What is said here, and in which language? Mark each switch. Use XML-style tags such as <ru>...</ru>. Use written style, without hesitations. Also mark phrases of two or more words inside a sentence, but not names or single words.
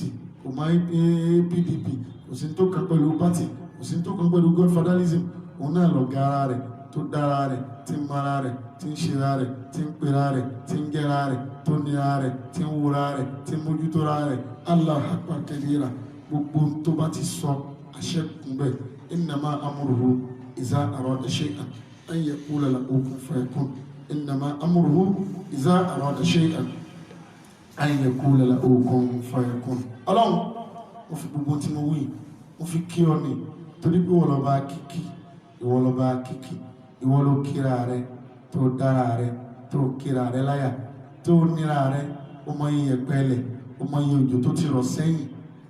<yo>kò má PDP kò sí tó kan pẹ̀lú pátì kò sí tó kan pẹ̀lú godfatherism òun náà lọ̀gá ara rẹ̀ tó dára rẹ̀ tí ń mara rẹ̀ tí ń ṣera rẹ̀ tí ń pera rẹ̀ tí ń gẹ́ra rẹ̀ tó nira rẹ̀ tí ń wúra rẹ̀ tí ń mójútó ra rẹ̀</yo> <ar>الله أكبر كبيرا</ar> <yo>gbogbo tó bá ti sọ àṣẹ kún bẹ́ẹ̀</yo> <ar>إنما أمره إذا أراد شيئا أن يقول له كن فيكون إنما أمره إذا أراد شيئا أن يقول له كن فيكون</ar> <yo>ọlọ́run mo fi gbogbo tí mo wí mo fi kí ọ ní torí pé wọ́n lọ bá kíkí ìwọ lọ bá kíkí ìwọ ló kíra rẹ tó dára rẹ tó kíra rẹ láyà tó níra rẹ ó mọ iye pẹ́lẹ̀ ó mọ iye òjò tó ti rọ̀ sẹ́yìn</yo>